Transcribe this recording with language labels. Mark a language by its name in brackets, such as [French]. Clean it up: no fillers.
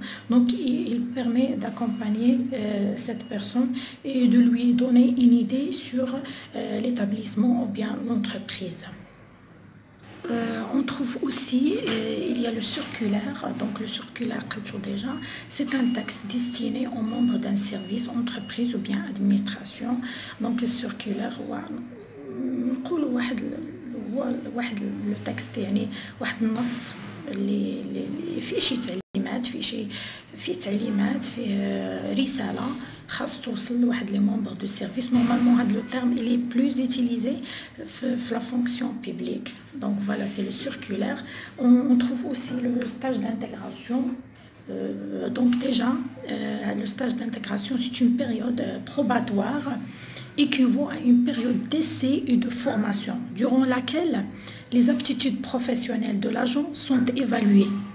[French] Donc il permet d'accompagner cette personne et de lui donner une idée sur l'établissement ou bien l'entreprise. On trouve aussi, il y a le circulaire. Donc le circulaire, déjà, c'est un texte destiné aux membres d'un service, entreprise ou bien administration. Donc le circulaire, [Arabic] نقولوا واحد لو تكست، يعني واحد النص اللي فيه شي تعليمات تعليمات، فيه تعليمات، فيه رسالة خاص توصل لواحد لي مونبر دو سيرفيس. نورمالمون هاد لو تيرم [French] il est plus utilisé في la fonction publique. Donc voilà, c'est le circulaire. On trouve aussi le stage d'intégration. Donc déjà, le stage d'intégration, c'est une période probatoire équivaut à une période d'essai et de formation durant laquelle les aptitudes professionnelles de l'agent sont évaluées.